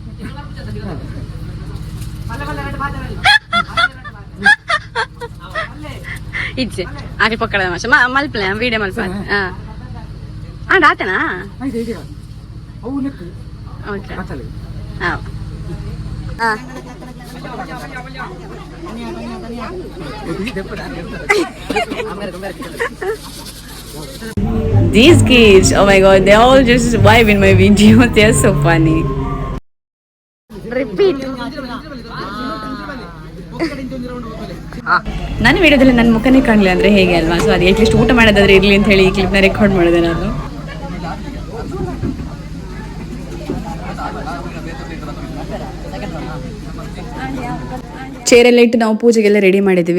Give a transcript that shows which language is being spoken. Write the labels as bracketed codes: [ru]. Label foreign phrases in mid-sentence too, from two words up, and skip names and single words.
[tcy] ಇಜ್ಜೆ ಆಕೆ ಪಕ್ಕದ ಮಾಷ ಮಲ್ಪಲೆ ವೀಡಿಯೋ ಮಲ್ಪ ಆತನಾ [en] ಓಕೆ ಹಾಂ These kids, oh my god, they all just vibe in my video. They are so funny. Repeat. [kn] ನನ್ನ ವಿಡಿಯೋದಲ್ಲಿ ನನ್ನ ಮುಖನೇ ಕಾಣಲಿ ಅಂದರೆ ಹೇಗೆ ಅಲ್ವಾ. ಸೊ ಅದು ಅಟ್ಲೀಸ್ಟ್ ಊಟ ಮಾಡೋದಾದ್ರೆ ಇರಲಿ ಅಂತ ಹೇಳಿ ಈ ಕ್ಲಿಪ್ನ ರೆಕಾರ್ಡ್ ಮಾಡಿದೆ ನಾನು. ಚೇರೆಲ್ಲ ಇಟ್ಟು ನಾವು ಪೂಜೆಗೆಲ್ಲ ರೆಡಿ ಮಾಡಿದ್ದೀವಿ.